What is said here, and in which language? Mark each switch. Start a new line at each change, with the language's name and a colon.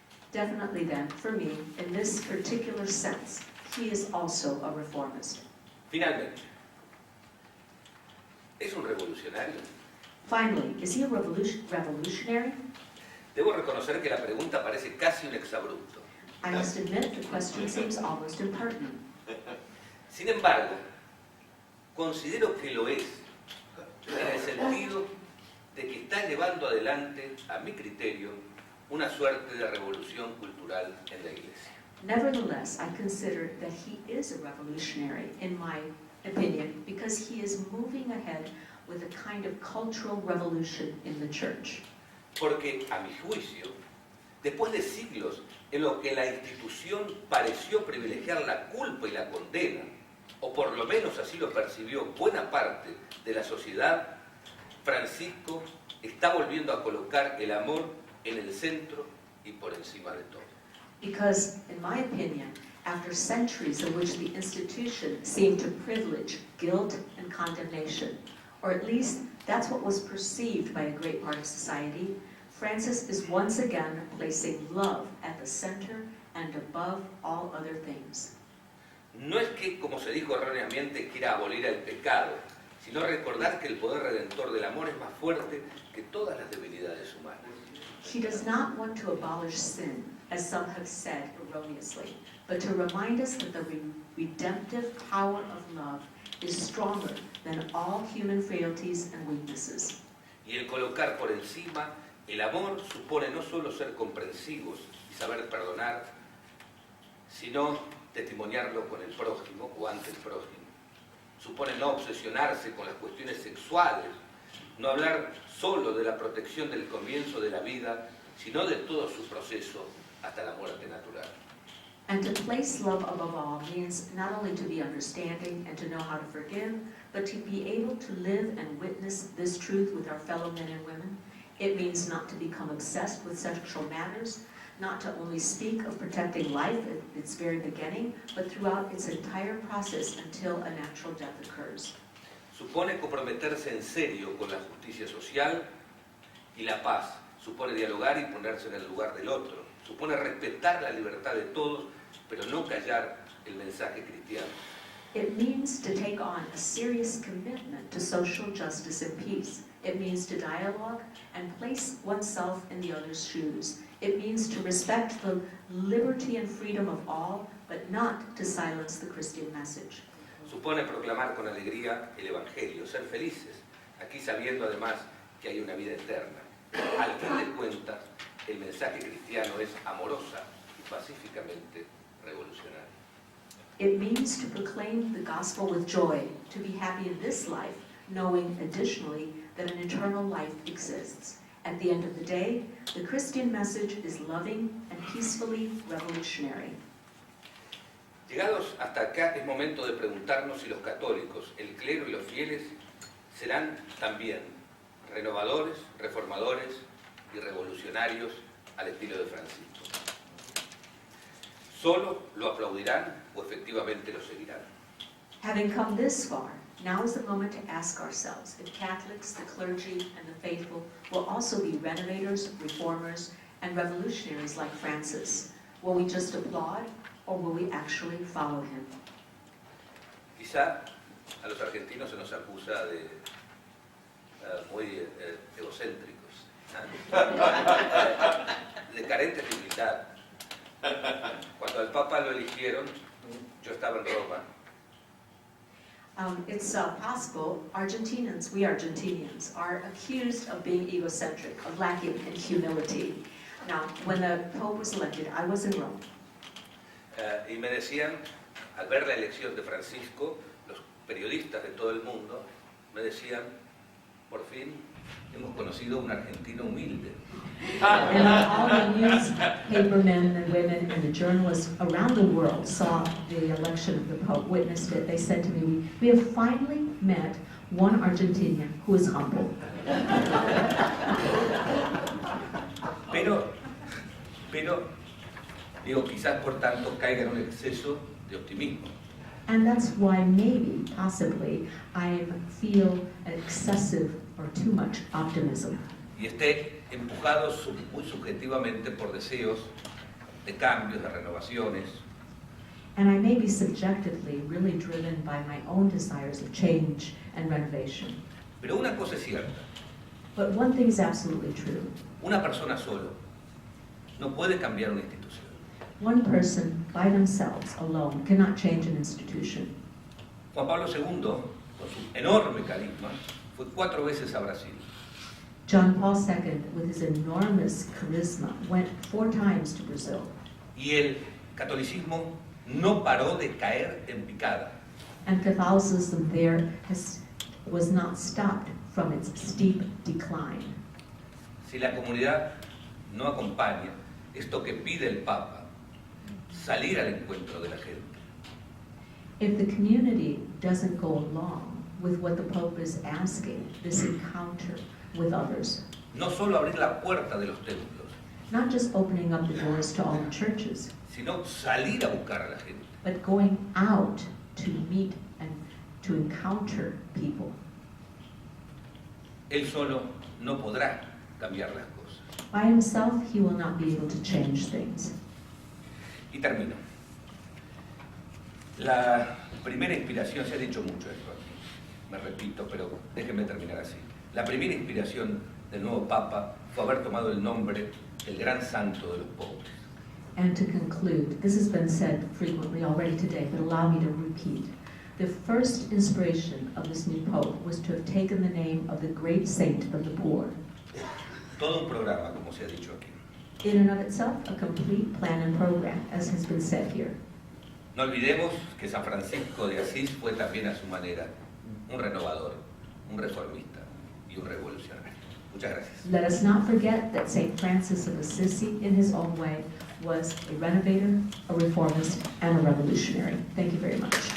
English: Definitely then, for me, in this particular sense, he is also a reformist.
Spanish: Finalmente, ¿es un revolucionario?
English: Finally, is he a revolutionary?
Spanish: Debo reconocer que la pregunta parece casi un exabrupto.
English: I must admit the question seems almost impertinent.
Spanish: Sin embargo, Considero que lo es, en el sentido de que está llevando adelante, a mi criterio, una suerte de revolución cultural en la Iglesia.
English: Nevertheless, I consider that he is a revolutionary, in my opinion, because he is moving ahead with a kind of cultural revolution in the church.
Spanish: Porque, a mi juicio, después de siglos en los que la institución pareció privilegiar la culpa y la condena, o por lo menos así lo percibió buena parte de la sociedad, Francisco está volviendo a colocar el amor en el centro y por encima de todo.
English: Because, in my opinion, after centuries in which the institution seemed to privilege guilt and condemnation, or at least that's what was perceived by a great part of society, Francis is once again placing love at the center and above all other things.
Spanish: No es que, como se dijo erróneamente, quiera abolir el pecado, sino recordar que el poder redentor del amor es más fuerte que todas las debilidades humanas.
English: She does not want to abolish sin, as some have said erroneously, but to remind us that the redemptive power of love is stronger than all human frailties and weaknesses.
Spanish: Y el colocar por encima el amor supone no solo ser comprensivos y saber perdonar, sino testimoniarlo con el prójimo o ante el prójimo. Supone no obsesionarse con las cuestiones sexuales, no hablar solo de la protección del comienzo de la vida, sino de todo su proceso hasta la muerte natural.
English: And to place love above all means not only to be understanding and to know how to forgive, but to be able to live and witness this truth with our fellow men and women. It means not to become obsessed with sexual matters, not to only speak of protecting life at its very beginning, but throughout its entire process until a natural death occurs.
Spanish: Supone comprometerse en serio con la justicia social y la paz. Supone dialogar y ponerse en el lugar del otro. Supone respetar la libertad de todos, pero no callar el mensaje cristiano.
English: It means to take on a serious commitment to social justice and peace. It means to dialogue and place oneself in the other's shoes. It means to respect the liberty and freedom of all, but not to silence the Christian message.
Spanish: Supone proclamar con alegría el Evangelio, ser felices, aquí sabiendo además que hay una vida eterna. Al fin de cuentas, el mensaje cristiano es amorosa y pacíficamente revolucionario.
English: It means to proclaim the gospel with joy, to be happy in this life, knowing additionally that an eternal life exists. At the end of the day, the Christian message is loving and peacefully revolutionary.
Spanish: Llegados hasta acá es momento de preguntarnos si los católicos, el clero y los fieles serán también renovadores, reformadores y revolucionarios al estilo de Francisco. ¿Solo lo aplaudirán o efectivamente lo seguirán?
English: Having come this far, now is the moment to ask ourselves if Catholics, the clergy, and the faithful will also be renovators, reformers, and revolutionaries like Francis. Will we just applaud, or will we actually follow him?
Spanish: Quizá a los argentinos se nos acusa de muy egocéntricos, de carentes de humildad. Cuando al Papa lo eligieron, yo estaba en Roma.
English: It's possible we Argentinians, are accused of being egocentric, of lacking in humility. Now, when the Pope was elected, I was in Rome.
Spanish: Y me decían, al ver la elección de Francisco, los periodistas de todo el mundo me decían, por fin hemos conocido a un argentino humilde.
English: And all the newspapermen and women and the journalists around the world saw the election of the Pope, witnessed it. They said to me, we have finally met one Argentinian who is humble.
Spanish: Pero, digo, quizás por tanto caiga en un exceso de optimismo.
English: And that's why maybe, possibly, I feel an excessive or too much optimism.
Spanish: Y esté empujado muy subjetivamente por deseos de cambios, de renovaciones.
English: And I may be subjectively really driven by my own desires of change and renovation.
Spanish: Pero una cosa es cierta,
English: But one thing is absolutely true.
Spanish: una persona solo no puede cambiar una institución.
English: One person by themselves, alone, cannot change an institution.
Spanish: Juan Pablo II, con su enorme carisma, fue 4 veces a Brasil.
English: John Paul II, with his enormous charisma, went 4 times to Brazil.
Spanish: Y el catolicismo no paró de caer en picada.
English: And Catholicism there was not stopped from its steep decline.
Spanish: Si la comunidad no acompaña esto que pide el Papa, salir al encuentro de la gente,
English: If the community doesn't go along with what the Pope is asking, this encounter with others,
Spanish: no solo abrir la puerta de los templos,
English: not just opening up the doors to all the churches,
Spanish: sino salir a buscar a la gente,
English: but going out to meet and to encounter people.
Spanish: él solo no podrá cambiar las cosas.
English: By himself, he will not be able to change things.
Spanish: Y termino. La primera inspiración, se ha dicho mucho esto aquí, me repito, pero déjenme terminar así. La primera inspiración del nuevo Papa fue haber tomado el nombre del gran santo de los pobres.
English: And to conclude, this has been said frequently already today, but allow me to repeat. The first inspiration of this new Pope was to have taken the name of the great saint of the poor.
Spanish: Todo un programa, como se ha dicho aquí.
English: In and of itself, a complete plan and program, as has been said here.
Spanish: No olvidemos que San Francisco de Asís fue también a su manera un renovador, un reformista y un revolucionario. Muchas gracias.
English: Let us not forget that St. Francis of Assisi, in his own way, was a renovator, a reformist, and a revolutionary. Thank you very much.